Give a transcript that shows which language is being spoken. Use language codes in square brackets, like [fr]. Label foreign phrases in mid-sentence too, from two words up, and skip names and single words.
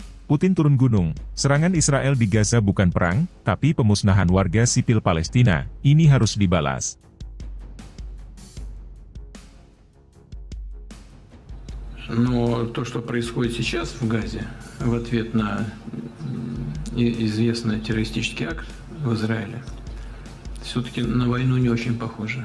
[id] Putin turun gunung, serangan Israel di Gaza bukan perang, tapi pemusnahan warga sipil Palestina, ini harus dibalas. [ru] Но то, что происходит сейчас в Газе, в ответ на известный террористический акт в Израиле, все-таки на войну не очень похоже.